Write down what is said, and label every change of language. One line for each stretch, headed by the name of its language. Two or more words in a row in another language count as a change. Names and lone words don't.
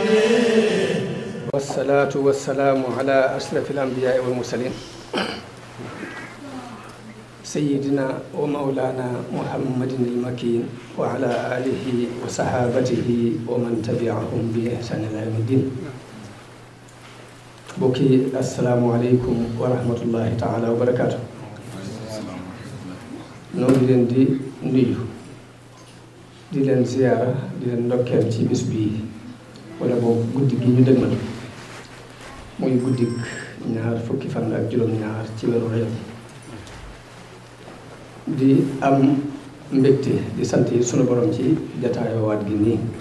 Arabic: والصلاة والسلام على أشرف الأنبياء والمرسلين سيدنا ومولانا محمد المكين وعلى آله وصحابته ومن تبعهم بإحسان إلى يوم الدين. بوكي السلام عليكم ورحمة الله تعالى وبركاته.
Wolof: nu ngi leen di nuyu di leen ziyaara di leen ndokkeel ci bis bii wala boobu guddi gi ñu dëgmal muy guddik ñaar fukki fan ak juróom-ñaar ci weeru Rajab di am mbégte di sant yi sunu borom ci jataayoo waat gi nii